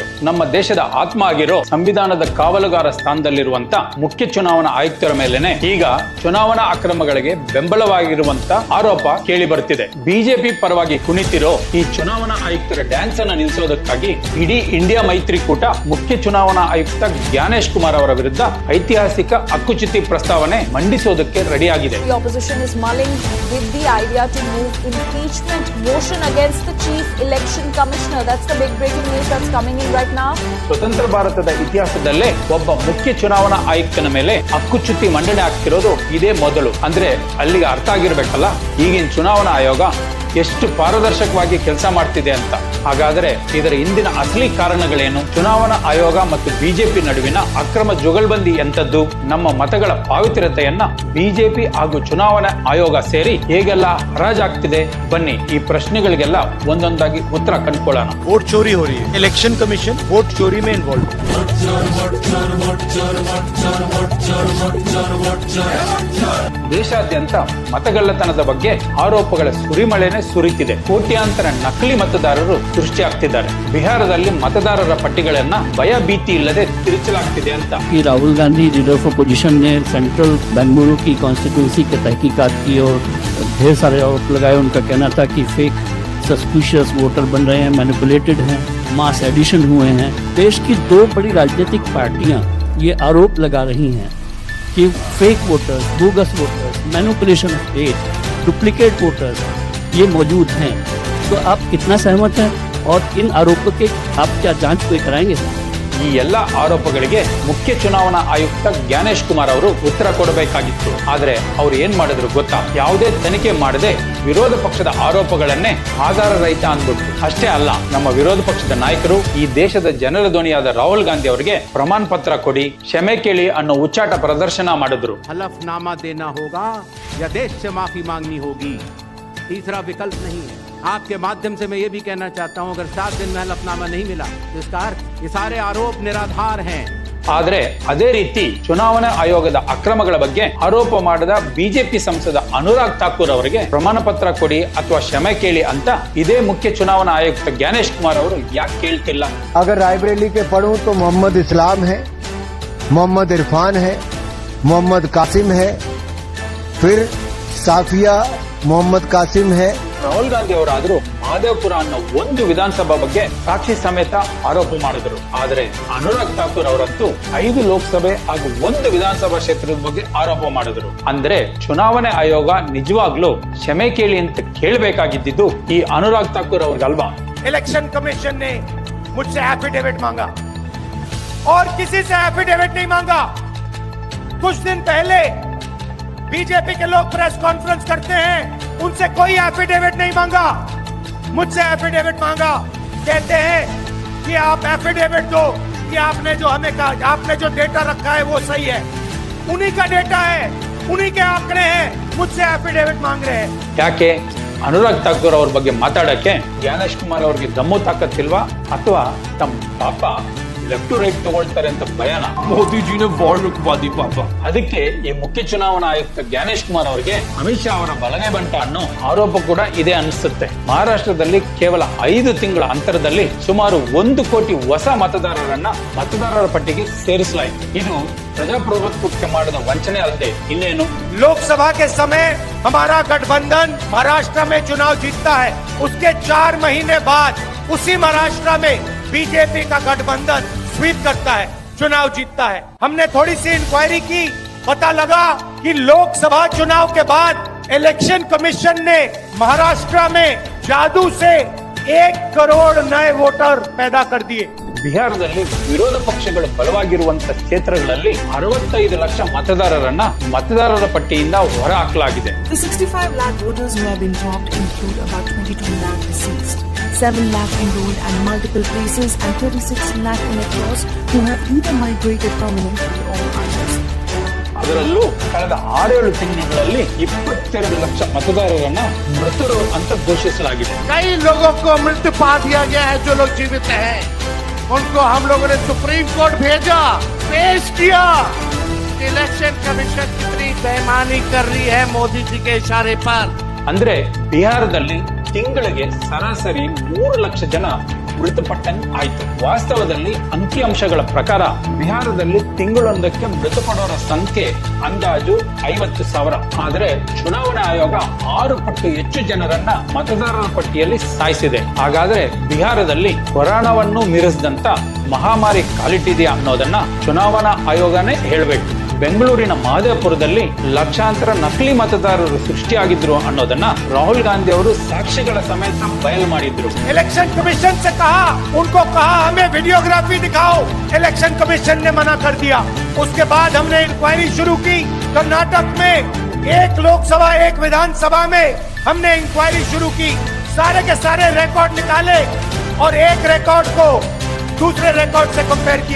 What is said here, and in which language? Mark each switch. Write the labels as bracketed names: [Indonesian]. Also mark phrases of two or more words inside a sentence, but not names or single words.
[Kannada] ನಮ್ಮ ದೇಶದ ಆತ್ಮ ಆಗಿರೋ ಸಂವಿಧಾನದ ಕಾವಲುಗಾರ ಸ್ಥಾನದಲ್ಲಿರುವಂತ ಮುಖ್ಯ ಚುನಾವಣಾ ಆಯುಕ್ತರ ಮೇಲೆನೆ ಈಗ ಚುನಾವಣಾ ಅಕ್ರಮಗಳಿಗೆ ಬೆಂಬಲವಾಗಿರುವಂತ ಆರೋಪ ಕೇಳಿ ಬರ್ತಿದೆ. ಬಿಜೆಪಿ ಪರವಾಗಿ ಕುಣಿತಿರೋ ಈ ಚುನಾವಣಾ ಆಯುಕ್ತರ ಡ್ಯಾನ್ಸ್ ಅನ್ನ ನಿಲ್ಲಿಸೋದಕ್ಕಾಗಿ ಇಡೀ ಇಂಡಿಯಾ ಮೈತ್ರಿಕೂಟ ಮುಖ್ಯ ಚುನಾವಣಾ ಆಯುಕ್ತ ಜ್ಞಾನೇಶ್ ಕುಮಾರ್ ಅವರ ವಿರುದ್ಧ ಐತಿಹಾಸಿಕ ಹಕ್ಕುಚ್ಯುತಿ ಪ್ರಸ್ತಾವನೆ ಮಂಡಿಸೋದಕ್ಕೆ ರೆಡಿಯಾಗಿದೆ. [English] The opposition is mulling with the idea to move impeachment motion against the chief election commissioner. That's the big breaking news that's coming in right now. [Kannada] ಸ್ವತಂತ್ರ ಭಾರತದ ಇತಿಹಾಸದಲ್ಲೇ ಒಬ್ಬ ಮುಖ್ಯ ಚುನಾವಣಾ ಆಯುಕ್ತನ ಮೇಲೆ ಹಕ್ಕುಚ್ಯುತಿ ಮಂಡನೆ ಆಗ್ತಿರೋದು ಇದೇ ಮೊದಲು. ಅಂದ್ರೆ ಅಲ್ಲಿಗೆ ಅರ್ಥ ಆಗಿರ್ಬೇಕಲ್ಲ ಈಗಿನ ಚುನಾವಣಾ ಆಯೋಗ ಎಷ್ಟು ಪಾರದರ್ಶಕವಾಗಿ ಕೆಲಸ ಮಾಡ್ತಿದೆ ಅಂತ. ಹಾಗಾದ್ರೆ ಇದರ ಹಿಂದಿನ ಅಸಲಿ ಕಾರಣಗಳೇನು? ಚುನಾವಣಾ ಆಯೋಗ ಮತ್ತು ಬಿಜೆಪಿ ನಡುವಿನ ಅಕ್ರಮ ಜುಗಲ್ಬಂದಿ ಎಂತದ್ದು? ನಮ್ಮ ಮತಗಳ ಪಾವಿತ್ರ್ಯತೆಯನ್ನ ಬಿಜೆಪಿ ಹಾಗೂ ಚುನಾವಣಾ ಆಯೋಗ ಸೇರಿ ಹೇಗೆಲ್ಲ ಹರಾಜಾಗ್ತಿದೆ? ಬನ್ನಿ ಈ ಪ್ರಶ್ನೆಗಳಿಗೆಲ್ಲ ಒಂದೊಂದಾಗಿ ಉತ್ತರ ಕಂಡುಕೊಳ್ಳೋಣ. [Hindi] वोट चोरी हो रही है, [English] election commission [Hindi] वोट चोरी में इन्वॉल्व. [Kannada] ದೇಶಾದ್ಯಂತ ಮತಗಳ್ಳತನದ ಬಗ್ಗೆ ಆರೋಪಗಳ ಸುರಿಮಳೆನೆ ಸುರಿತಿದೆ. ಕೋಟ್ಯಾಂತರ ನಕಲಿ ಮತದಾರರು ಸೃಷ್ಟಿಯಾಗ್ತಿದ್ದಾರೆ. ಬಿಹಾರದಲ್ಲಿ ಮತದಾರರ ಪಟ್ಟಿಗಳನ್ನ ಭಯ ಭೀತಿ ಇಲ್ಲದೆ ತಿರುಚಲಾಗ್ತಿದೆ ಅಂತ. [Hindi] राहुल गांधी [English] leader of opposition [Hindi] ने सेंट्रल बेंगलुरु की कॉन्स्टिट्यूंसी के तहकीकात की और ढेर सारे आरोप लगाए. उनका कहना था कि [English] fake suspicious voter [Hindi] बन रहे हैं, मैनिपुलेटेड हैं, [English] mass addition [Hindi] हुए हैं. देश की दो बड़ी राजनीतिक पार्टियां ये आरोप लगा रही हैं कि [English] fake voters, bogus voters, manipulation of date, duplicate voters [Hindi] ये मौजूद हैं. तो आप कितना सहमत हैं और इन आरोपों के आप क्या जांच कोई कराएंगे? [Kannada] ಈ ಎಲ್ಲ ಆರೋಪಗಳಿಗೆ ಮುಖ್ಯ ಚುನಾವಣಾ ಆಯುಕ್ತ ಜ್ಞಾನೇಶ್ ಕುಮಾರ್ ಅವರು ಉತ್ತರ ಕೊಡಬೇಕಾಗಿತ್ತು. ಆದ್ರೆ ಅವ್ರು ಏನ್ ಮಾಡಿದ್ರು ಗೊತ್ತಾ? ಯಾವುದೇ ತನಿಖೆ ಮಾಡದೆ ವಿರೋಧ ಪಕ್ಷದ ಆರೋಪಗಳನ್ನೇ ಆಧಾರ ರಹಿತ ಅಂದ್ಬಿಟ್ಟು. ಅಷ್ಟೇ ಅಲ್ಲ, ನಮ್ಮ ವಿರೋಧ ಪಕ್ಷದ ನಾಯಕರು ಈ ದೇಶದ ಜನರ ಧ್ವನಿಯಾದ ರಾಹುಲ್ ಗಾಂಧಿ ಅವರಿಗೆ ಪ್ರಮಾಣ ಪತ್ರ ಕೊಡಿ, ಕ್ಷಮೆ ಕೇಳಿ ಅನ್ನೋ ಉಚ್ಚಾಟ ಪ್ರದರ್ಶನ ಮಾಡಿದ್ರು. [Hindi] हलफनामा देना होगा या देश से माफी मांगनी होगी, तीसरा विकल्प नहीं है. आपके माध्यम से मैं ये भी कहना चाहता हूं, अगर 7 दिन में हलफनामा नहीं मिला तो इसका अर्थ ये सारे आरोप निराधार हैं. [Kannada] ಆದ್ರೆ ಅದೇ ರೀತಿ ಚುನಾವಣಾ ಆಯೋಗದ ಅಕ್ರಮಗಳ ಬಗ್ಗೆ ಆರೋಪ ಮಾಡಿದ ಬಿಜೆಪಿ ಸಂಸದ ಅನುರಾಗ್ ಠಾಕೂರ್ ಅವರಿಗೆ ಪ್ರಮಾಣ ಪತ್ರ ಕೊಡಿ ಅಥವಾ ಕ್ಷಮೆ ಕೇಳಿ ಅಂತ ಇದೇ ಮುಖ್ಯ ಚುನಾವಣಾ ಆಯುಕ್ತ ಜ್ಞಾನೇಶ್ ಕುಮಾರ್ ಅವರು ಯಾಕೆ ಕೇಳ್ತಿಲ್ಲ? [Hindi] अगर रायबरेली के पढ़ूं तो मोहम्मद इस्लाम है, मोहम्मद इरफान है, मोहम्मद कासिम है, फिर साफिया मोहम्मद कासिम है. [Kannada] ರಾಹುಲ್ ಗಾಂಧಿ ಅವರಾದ್ರೂ ಮಹದೇವಪುರ ಅನ್ನೋ ಒಂದು ವಿಧಾನಸಭಾ ಬಗ್ಗೆ ಸಾಕ್ಷಿ ಸಮೇತ ಆರೋಪ ಮಾಡಿದ್ರು. ಆದ್ರೆ ಅನುರಾಗ್ ಠಾಕೂರ್ ಅವರಂತೂ 5 ಲೋಕಸಭೆ ಹಾಗೂ 1 ವಿಧಾನಸಭಾ ಕ್ಷೇತ್ರದ ಬಗ್ಗೆ ಆರೋಪ ಮಾಡಿದ್ರು. ಅಂದ್ರೆ ಚುನಾವಣೆ ಆಯೋಗ ನಿಜವಾಗ್ಲೂ ಕ್ಷಮೆ ಕೇಳಿ ಅಂತ ಕೇಳಬೇಕಾಗಿದ್ದು ಈ ಅನುರಾಗ್ ಠಾಕೂರ್ ಅವ್ರಿಗಲ್ವಾ? [English] election commission [Hindi] ने मुझसे एफिडेविट मांगा और किसी से एफिडेविट नहीं मांगा. कुछ दिन पहले बीजेपी के लोग [English] press conference [Hindi] करते हैं, उनसे कोई एफिडेविट नहीं मांगा, मुझसे एफिडेविट मांगा. कहते हैं कि आप एफिडेविट दो कि आपने जो हमें कहा, आपने जो डेटा रखा है वो सही है. उन्हीं का डेटा है, उन्हीं के आंकड़े हैं, मुझसे एफिडेविट मांग रहे हैं. [Kannada] ಯಾಕೆ ಅನುರಾಗ್ ಠಾಕೂರ್ ಅವ್ರ ಬಗ್ಗೆ ಮಾತಾಡಕ್ಕೆ ಜ್ಞಾನೇಶ್ ಕುಮಾರ್ ಅವ್ರಿಗೆ ದಮ್ಮು ತಾಕತ್ತಿಲ್ವಾ ಅಥವಾ ತಮ್ಮ ಪಾಪ [English] left to right [Kannada] ತಗೊಳ್ತಾರೆ ಅಂತ ಭಯನ? [Hindi] मोदी जी ने वॉर रुकवा दी पापा. [Kannada] ಅದಕ್ಕೆ ಈ ಮುಖ್ಯ ಚುನಾವಣಾ ಆಯುಕ್ತ ಜ್ಞಾನೇಶ್ ಕುಮಾರ್ ಅವರಿಗೆ ಅಮಿತ್ ಶಾ ಅವರ ಬಲಗೈ ಬಂಟ ಅನ್ನೋ ಆರೋಪ ಕೂಡ ಇದೆ ಅನಿಸುತ್ತೆ. ಮಹಾರಾಷ್ಟ್ರದಲ್ಲಿ ಕೇವಲ 5 ತಿಂಗಳ ಅಂತರದಲ್ಲಿ ಸುಮಾರು 1 ಕೋಟಿ ಹೊಸ ಮತದಾರರನ್ನ ಮತದಾರರ ಪಟ್ಟಿಗೆ ಸೇರಿಸಲಾಯಿತು. ಇದು ಪ್ರಜಾಪ್ರಭುತ್ವಕ್ಕೆ ಮಾಡಿದ ವಂಚನೆ ಅಲ್ಲದೆ ಇನ್ನೇನು? [Hindi] लोकसभा के समय हमारा गठबंधन महाराष्ट्र में चुनाव जीतता है, उसके 4 महीने बाद उसी महाराष्ट्र में बीजेपी का गठबंधन स्वीप करता है, चुनाव जीतता है. हमने थोड़ी सी इंक्वायरी की, पता लगा कि लोकसभा चुनाव के बाद [English] election commission [Hindi] ने महाराष्ट्र में जादू से 1 करोड़ नए वोटर पैदा कर दिए. [Kannada] ಬಿಹಾರದಲ್ಲಿ ವಿರೋಧ ಪಕ್ಷಗಳು ಬಲವಾಗಿರುವಂತ ಕ್ಷೇತ್ರಗಳಲ್ಲಿ 65 ಲಕ್ಷ ಮತದಾರರನ್ನ ಮತದಾರರ ಪಟ್ಟಿಯಿಂದ ಹೊರ ಹಾಕಲಾಗಿದೆ. [English] The 65 lakh voters who have been dropped include about 22 lakh deceased, 7 lakh enrolled at multiple places, and 36 lakh electors who have either migrated permanently or others. [Kannada] ಅದರಲ್ಲೂ ಕಳೆದ 6-7 ತಿಂಗಳಲ್ಲಿ 22 ಲಕ್ಷ ಮತದಾರರನ್ನ ಮೃತರು ಅಂತ ಘೋಷಿಸಲಾಗಿದೆ. [Hindi] कई लोगों को मृत्यु पा दिया गया है. जो लोग जीवित हैं उनको हम लोगों ने सुप्रीम कोर्ट भेजा, पेश किया. [English] election commission [Hindi] कितनी बेईमानी कर रही है मोदी जी के इशारे पर. [Kannada] ಅಂದ್ರೆ ಬಿಹಾರದಲ್ಲಿ ತಿಂಗಳಿಗೆ ಸರಾಸರಿ 3 ಲಕ್ಷ ಜನ ಮೃತಪಟ್ಟಂಗೆ ಆಯ್ತು. ವಾಸ್ತವದಲ್ಲಿ ಅಂಕಿಅಂಶಗಳ ಪ್ರಕಾರ ಬಿಹಾರದಲ್ಲಿ ತಿಂಗಳೊಂದಕ್ಕೆ ಮೃತಪಡೋರ ಸಂಖ್ಯೆ ಅಂದಾಜು 50,000. ಆದರೆ ಚುನಾವಣಾ ಆಯೋಗ 6 ಪಟ್ಟು ಹೆಚ್ಚು ಜನರನ್ನ ಮತದಾರರ ಪಟ್ಟಿಯಲ್ಲಿ ಸಾಯಿಸಿದೆ. ಹಾಗಾದ್ರೆ ಬಿಹಾರದಲ್ಲಿ ಕೊರೋನಾವನ್ನು ಮೀರಿಸಿದಂತ ಮಹಾಮಾರಿ ಕಾಲಿಟ್ಟಿದೆಯಾ ಅನ್ನೋದನ್ನ ಚುನಾವಣಾ ಆಯೋಗನೇ ಹೇಳಬೇಕು. ಬೆಂಗಳೂರಿನ ಮಹದೇವಪುರದಲ್ಲಿ ಲಕ್ಷಾಂತರ ನಕಲಿ ಮತದಾರರು ಸೃಷ್ಟಿಯಾಗಿದ್ರು ಅನ್ನೋದನ್ನ ರಾಹುಲ್ ಗಾಂಧಿ ಅವರು ಸಾಕ್ಷಿಗಳ ಸಮೇತ ಬಯಲು ಮಾಡಿದ್ರು. [English] election commission [Hindi] से कहा, उनको कहा हमें वीडियोग्राफी दिखाओ, [English] election commission [Hindi] ने मना कर दिया. उसके बाद हमने इंक्वायरी शुरू की. कर्नाटक में एक लोकसभा एक विधानसभा में हमने इंक्वायरी शुरू की. सारे के सारे रिकॉर्ड निकाले और एक रिकॉर्ड को दूसरे रिकॉर्ड से कंपेयर किया.